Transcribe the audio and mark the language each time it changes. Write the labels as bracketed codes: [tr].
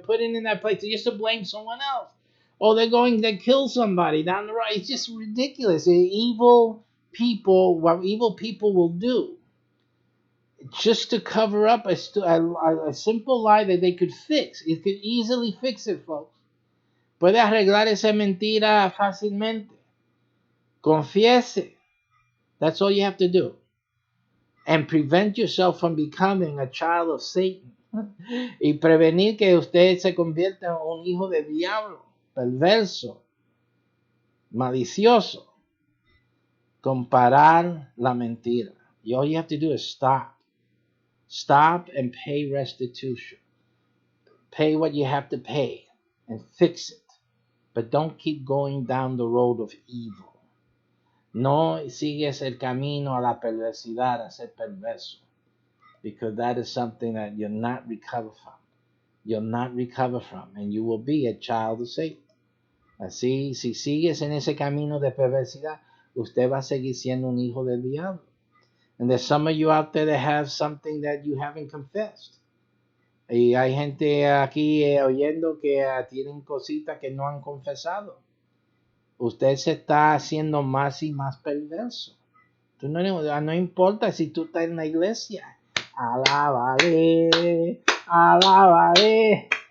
[en] They're putting in that place just to blame someone else. Or they kill somebody down the road. It's just ridiculous. Evil people, what evil people will do just to cover up a simple lie that they could fix. It could easily fix it, folks. [es] Puede arreglar esa mentira fácilmente. Confiese. [en] That's all you have to do. And prevent yourself from becoming a child of Satan. [es] Y prevenir que usted se convierta en un hijo del diablo, perverso, malicioso. Comparar la mentira. [en] All you have to do is stop. Stop and pay restitution. Pay what you have to pay and fix it. But don't keep going down the road of evil. [es] No sigues el camino a la perversidad, a ser perverso. [en] Because that is something that you'll not recover from. You'll not recover from. And you will be a child of Satan. [es] Así, si sigues en ese camino de perversidad, usted va a seguir siendo un hijo del diablo. [en] And there's some of you out there that have something that you haven't confessed. [es] Y hay gente aquí oyendo que tienen cositas que no han confesado. Usted se está haciendo más y más perverso. No importa si tú estás en la iglesia. Alábale, alábale.